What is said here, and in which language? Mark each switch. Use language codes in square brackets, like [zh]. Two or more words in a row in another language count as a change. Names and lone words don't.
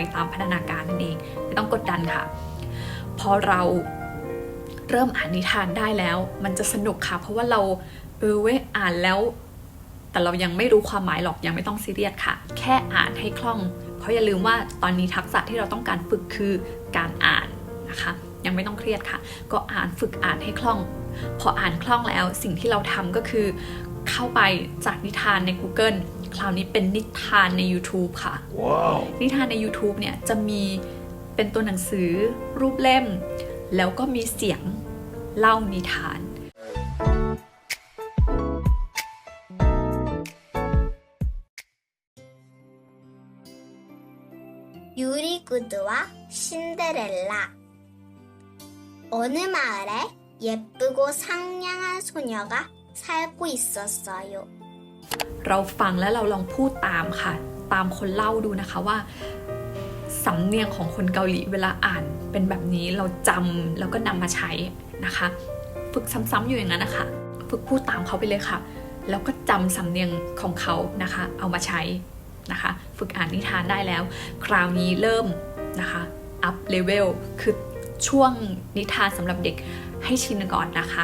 [th] ตามพัฒนาการนั่นเองไม่ต้องกดดันค่ะพอเราเริ่มอ่านนิทานได้แล้วมันจะสนุกค่ะเพราะว่าเราอ่านแล้วแต่เรายังไม่รู้ความหมายหรอกยังไม่ต้องซีเรียสค่ะแค่อ่านให้คล่องเพราะอย่าลืมว่าตอนนี้ทักษะที่เราต้องการฝึกคือการอ่านนะคะยังไม่ต้องเครียดค่ะก็ฝึกอ่านให้คล่องพออ่านคล่องแล้วสิ่งที่เราทำก็คือเข้าไปจากนิทานใน Google คราวนี้เป็นนิทานใน YouTube ค่ะ wow. นิทานใน YouTube เนี่ยจะมีเป็นตัวหนังสือรูปเล่มแล้วก็มีเสียงเล่านิทาน [ko] 유리구두와 신데렐라 어느 마을에 예쁘고 상냥한 소녀가 살고 있었어요. [th] เราฟังแล้วเราลองพูดตามค่ะตามคนเล่าดูนะคะว่าสำเนียงของคนเกาหลีเวลาอ่านเป็นแบบนี้เราจำแล้วก็นำมาใช้นะคะฝึกซ้ำๆอยู่อย่างนั้นนะคะฝึกพูดตามเขาไปเลยค่ะแล้วก็จำสำเนียงของเขานะคะเอามาใช้นะคะฝึกอ่านนิทานได้แล้วคราวนี้เริ่มนะคะอัพเลเวลคือช่วงนิทานสำหรับเด็กให้ชินก่อนนะคะ